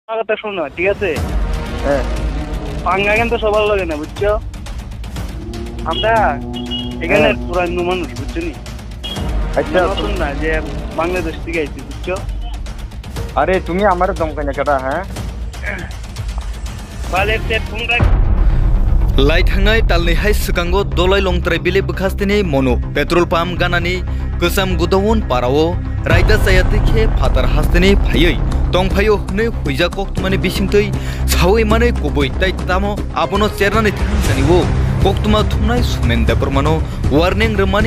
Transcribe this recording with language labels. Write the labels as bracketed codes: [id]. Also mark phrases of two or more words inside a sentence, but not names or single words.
[bn] কথা শোনো, ঠিক আছে? হ্যাঁ, পাঙ্গা কিন্তু সবার লাগে না, বুঝছো? আমরা এখানে পুরান মানুষ, বুঝছো নি? আচ্ছা নতুন না যে বাংলাদেশ থেকে আইছি, বুঝছো? আরে তুমি আমার দমকাই না কেটা হ্যাঁ [brx] लाइट हांनाय तालनि हाय सिगांगो दलाय लंथ्राय बिले बखास्तिनि मनो [en] petrol pump [brx] गानानि गोसाम गुदावन पारावो रायदा सायातिखे फातार हास्तिनि फायै तंफायो हनै हुइजा कक्तुमानि बिसिंतै सावै माने गुबै ताइ तामो आबनो चेरनानै थांजानिवो कक्तुमा थुमनाय सुमेन्दापर मानो वार्निं रमानि